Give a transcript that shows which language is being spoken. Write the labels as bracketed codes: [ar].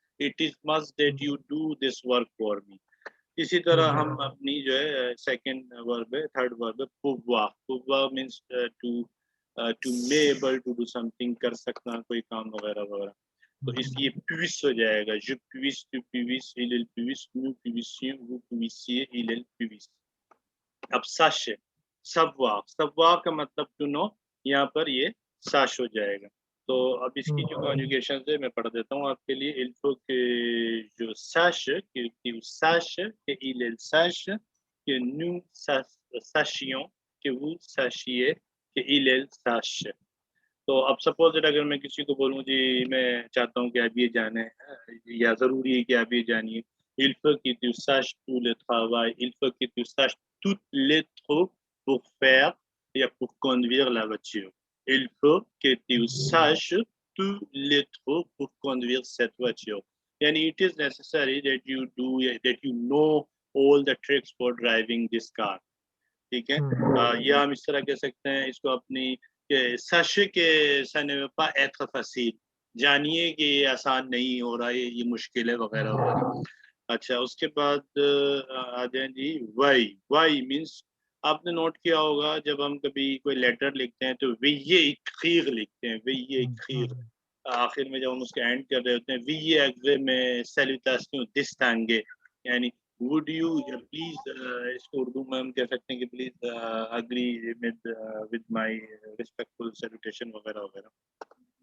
[en] It is must that you do this work for me. [hi] इसी तरह हम अपनी जो है सेकंड वर्ब है, थर्ड वर्ब है pouvoir. [en] Pouvoir means to be able to do something, [hi] कर सकना कोई काम वगैरह वगैरह। [fr] तो इसलिए puisse हो जाएगा, je puisse, tu puisses, il puisse, nous puissions, vous puissiez, il puisse। [hi] अब sache, savoir, savoir का मतलब to know, यहाँ पर ये sache हो जाएगा। तो अब इसकी जो कॉन्जुगेशन है मैं पढ़ देता हूँ आपके लिए। [fr] il faut que je sache, que tu saches, que il sache, que nous sachions, que vous sachiez, que il sache। [hi] तो अब सपोज अगर मैं किसी को बोलूँ जी मैं चाहता हूँ कि आप ये जाने या ज़रूरी है कि आप ये जानिए, [fr] il faut que tu saches tout le travail, il faut que tu saches toutes les trucs pour faire या pour conduire la voiture, il faut que tu saches tous les trucs pour conduire cette voiture, यानी [en] it is necessary that you do that you know all the tricks for driving this car, [fr] ठीक है। [hi] या हम इस तरह कह सकते हैं इसको अपनी [fr] sachez que ça ne va pas être facile, [hi] जानिए कि ये आसान नहीं हो रहा है, ये मुश्किल है वगैरह वगैरह। अच्छा उसके बाद आ जाए जी वाई मीन्स आपने नोट किया होगा जब हम कभी कोई लेटर लिखते हैं तो विये इक्खीर लिखते हैं, विये इक्खीर आखिर में जब हम उसके एंड कर रहे होते हैं विये अगवे में सैल्यूटेशंस डिस्टिंग्वे, यानी would you please इसको उर्दू में हम कह सकते हैं कि please agree with my respectful salutation वगैरह वगैरह।